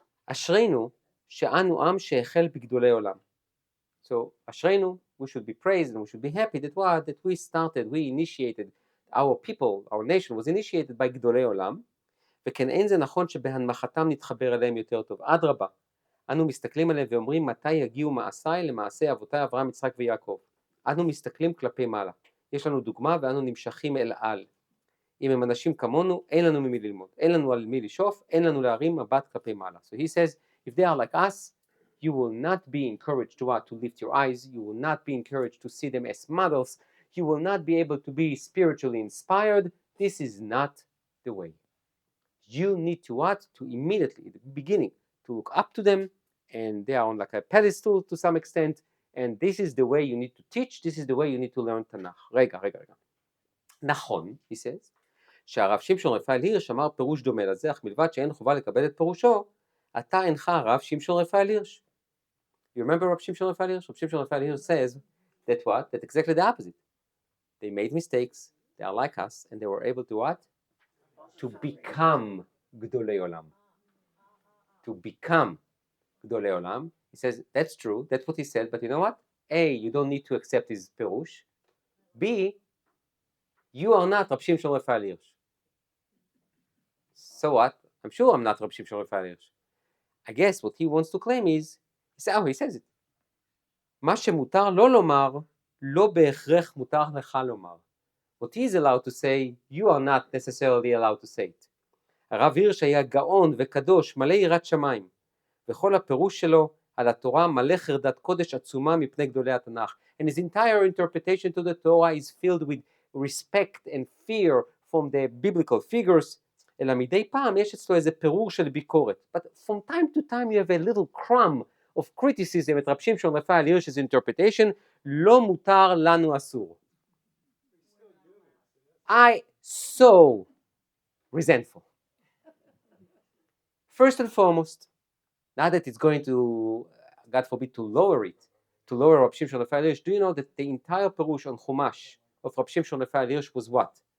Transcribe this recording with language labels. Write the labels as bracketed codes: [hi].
[he] Ashreinu she'anu am she'echel b'gdolei olam. [en] So Ashreinu, we should be praised and we should be happy that we initiated, our people, our nation was initiated by גדולי עולם, [he] וכן אין זה נכון שבהנמכתם נתחבר אליהם יותר טוב. אדרבה, אנו מסתכלים עליהם ואומרים מתי יגיעו מעשיי למעשה אבותיי אברהם, יצחק ויעקב. אנו מסתכלים כלפי מעלה. יש לנו דוגמה ואנו נמשכים אל על. אם הם אנשים כמונו, אין לנו ממי ללמוד. אין לנו על מי לשאוף, אין לנו להרים מבט כלפי מעלה. [en] So he says, if they are like us, you will not be encouraged to lift your eyes. You will not be encouraged to see them as models. You will not be able to be spiritually inspired. This is not the way. You need to To immediately, at the beginning, to look up to them, and they are on like a pedestal to some extent, and this is the way you need to teach, this is the way you need to learn Tanakh. [he] רגע. נכון, [en] he says, [he] שהרב שמשון רפאל הירש אמר פירוש דומה לזה, אך מלבד שאין חובה לקבל את פירושו, אתה אינך הרב שמשון רפאל הירש. [en] You remember Rabbi Shimshon Raphael Hirsch? Rabbi Shimshon Raphael Hirsch says that what? That exactly the opposite. They made mistakes, they are like us, and they were able to what? To become Gdolei Olam. To become Gdolei Olam. He says, that's true, that's what he said, but you know what? A, you don't need to accept his Perush. B, you are not Rabbi Shimshon Raphael Hirsch. So what? I'm sure I'm not Rabbi Shimshon Raphael Hirsch. I guess what he wants to claim is, he says it. [he] מה שמותר לא לומר, לא בהכרח מותר לך לומר. [en] What he is allowed to say, you are not necessarily allowed to say it. [he] הרב הירש היה גאון וקדוש, מלא יראת שמיים. וכל הפירוש שלו על התורה מלא חרדת קודש עצומה מפני גדולי התנ"ך. [en] And his entire interpretation to the Torah is filled with respect and fear from the biblical figures. [he] אלא מדי פעם יש אצלו איזה פירור של ביקורת. [en] But from time to time you have a little crumb of criticism at Rabbi Shimshon Raphael Hirsch's interpretation, [he] לא מותר לנו אסור. [en] I so resentful. First and foremost, not that it's going to, God forbid, to lower Rabbi Shimshon Raphael Hirsch, do you know that the entire Perush on Chumash of Rabbi Shimshon Raphael Hirsch was what?